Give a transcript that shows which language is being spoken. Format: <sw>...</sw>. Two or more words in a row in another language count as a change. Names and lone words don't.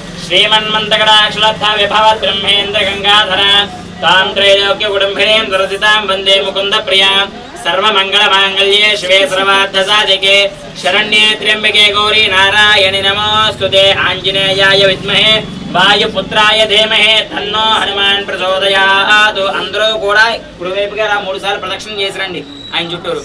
<sa>श्रीमन्मन्तकटाक्षलब्धविभवद्ब्रह्मेन्द्रगङ्गाधरां तां त्रैलोक्यकुटुम्बिनीं दुरसितां वन्दे मुकुन्दप्रियां सर्वमङ्गलमाङ्गल्ये शिवे सर्वार्थसाधिके शरण्ये त्र्यम्बके गौरी नारायणि नमोऽस्तुते। आञ्जनेयाय विद्महे वायुपुत्राय धीमहि तन्नो हनुमान् प्रचोदयात्।</sa> <te>అందరూ కూడా కుడివైపుగా రా 3 సార్లు ప్రదక్షిణ చేసి రండి ఆయన చుట్టూరు।</te>